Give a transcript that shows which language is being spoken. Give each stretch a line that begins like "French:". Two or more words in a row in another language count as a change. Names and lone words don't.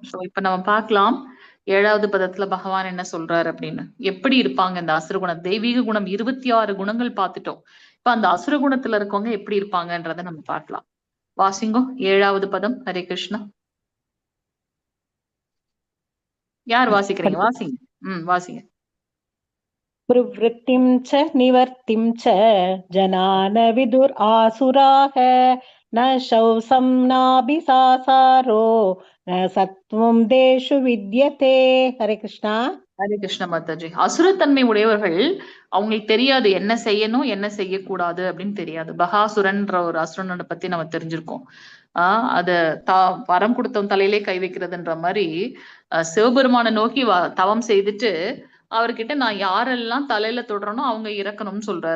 Tamil: சோ இப்ப நம்ம பார்க்கலாம் 7வது பதத்துல பகவான் என்ன சொல்றாரு அப்படின்னு. எப்படி இருப்பாங்க இந்த அசுர குணம்? தெய்வீக குணம் 26 குணங்கள் பார்த்துட்டோம். இப்ப அந்த அசுர குணத்துல இருக்கவங்க எப்படி இருப்பாங்கன்றத நம்ம பார்க்கலாம். வாசிங்கோ 7வது பதம்.
Sanskrit: हरे कृष्णा.
Tamil: யார் வாசிக்கிறீங்க? வாசிங்க. வாசிங்க.
Sanskrit: प्रवृत्तिं च निवर्तिं च जनान विदुर आसुराः न शौसं नाभिसासारो न सत्वं देषु विद्यते. हरे कृष्णा. हरे कृष्ण माताजी.
Tamil: அசுரத்தன்மை உடையவர்கள் அவங்களுக்கு தெரியாது என்ன செய்யணும் என்ன செய்யக்கூடாது அப்படின்னு தெரியாது. பகாசுரன்ற ஒரு அசுரனை பத்தி நம்ம தெரிஞ்சிருக்கோம். அத வரம் கொடுத்தவன் தலையிலே கை வைக்கிறதுன்ற மாதிரி சிவபெருமானை நோக்கி தவம் செய்துட்டு அவர்கிட்ட நான் யாரெல்லாம் தலையில தொடுறனோ அவங்க இறக்கணும்னு சொல்றாரு.